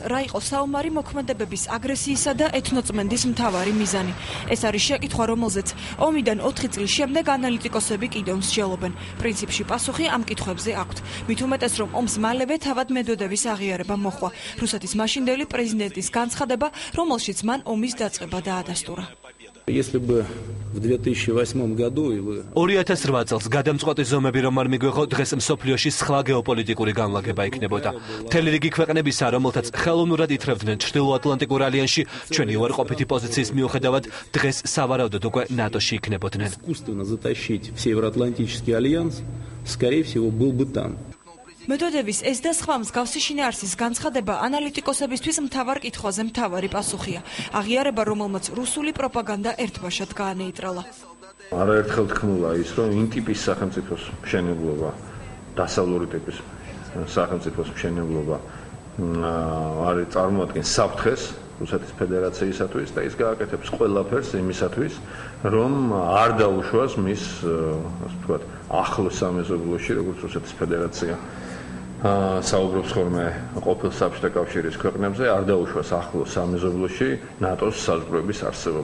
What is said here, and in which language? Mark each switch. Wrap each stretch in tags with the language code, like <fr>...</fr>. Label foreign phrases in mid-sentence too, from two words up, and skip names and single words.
<ka>რა იყო საომარი მოქმედებების, აგრესიისა და ეთნოწმენდის მთავარი მიზანი? ეს არის შეკითხვა, რომელზეც ომიდან 4 წლის შემდეგ ანალიტიკოსები კიდევ მსჯელობენ. პრინციპში პასუხი ამ კითხვებზე აქვთ. მით უმეტეს, რომ ომს მალევე თავად მედვედევის აღიარება მოჰყვა. რუსეთის მაშინდელი პრეზიდენტის განცხადება, რომელშიც მან ომის დაწყება დაადასტურა.</ka> <ru>Если бы в 2008 году и вы</ru> <ka>2008 წელს გადამწყვეტი ზომები რომ არ მიგვეღო, დღეს მსოფლიოში სხვა გეოპოლიტიკური განლაგება იქნებოდა. მთელი რიგი ქვეყნებისა, რომელთაც ხელოვნურად ითრევდნენ ჩრდილოატლანტიკურ ალიანსში, ჩვენი უარყოფითი პოზიციის მიუხედავად, დღეს სავარაუდოდ უკვე ნატოში იქნებოდნენ.</ka> <ru>искусственно затащить в Североатлантический альянс, скорее всего, был бы там.</ru> <ka>მედვედევის ეს და სხვა მსგავსი შინაარსის განცხადება ანალიტიკოსებისთვის მთავარ კითხვაზე მთავარი პასუხია. აღიარება, რომელმაც რუსული პროპაგანდა ერთბაშად გაანეიტრალა. არაერთხელ თქმულა ის, რომ იმ ტიპის სახელმწიფოს მშენებლობა, დასავლური ტიპის სახელმწიფოს მშენებლობა არის წარმოადგენს საფრთხეს რუსეთის ფედერაციისათვის და ის გააკეთებს ყველაფერს იმისათვის, რომ არ დაუშვას მის, ასე ვთქვათ, ახლო სამეზობლოში, როგორც რუსეთის ფედერაცია საუბრობს ხოლმე ყოფილ საბჭოთა კავშირის ქვეყნებზე, არ დაუშვას ახლო სამეზობლოში ნატოს საზღვრების არსებობა.</ka>